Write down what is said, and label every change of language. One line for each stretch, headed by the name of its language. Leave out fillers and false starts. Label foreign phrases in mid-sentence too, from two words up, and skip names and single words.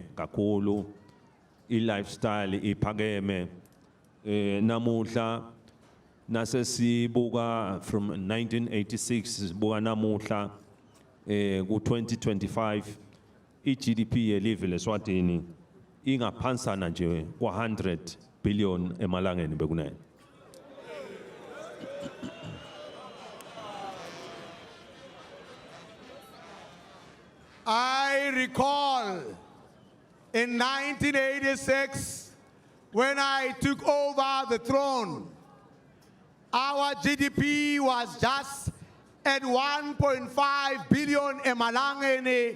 Swati: kakhulu i-lifestyle iphakeme namuhla nasesibuka from 1986 sibuka namuhla ku-2025 iGDP yelive leSwatini ingaphansana nje kwa-100 billion emalangeni bekunene.
English: I recall in 1986 when I took over the throne, our GDP was just at 1.5 billion emalangeni.